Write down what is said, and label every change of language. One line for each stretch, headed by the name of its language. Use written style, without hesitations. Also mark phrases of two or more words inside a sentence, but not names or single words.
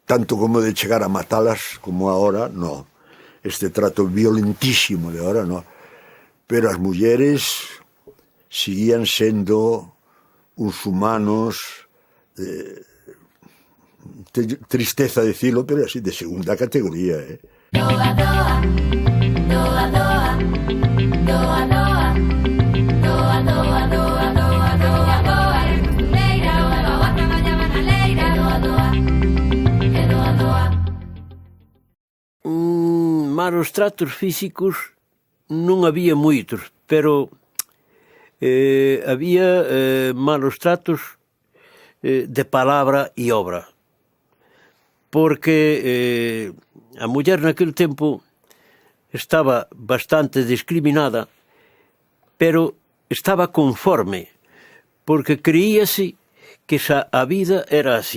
Galician: Tanto como de chegar a matalas como ahora, no. Este trato violentísimo de ahora, no. Pero as mulleres seguían sendo uns humanos tristeza decirlo, pero así de segunda categoría, ¿eh? Doa, doa, doa, doa, doa, doa, doa, doa, doa, doa, doa, doa, eres costureira, doa, doa, outra mañá banaleira, doa, doa, e doa, doa. Malos tratos físicos non había moitos, pero había malos tratos de palabra e obra. Porque a muller naquele tempo estaba bastante discriminada, pero estaba conforme, porque creíase que xa a vida era así.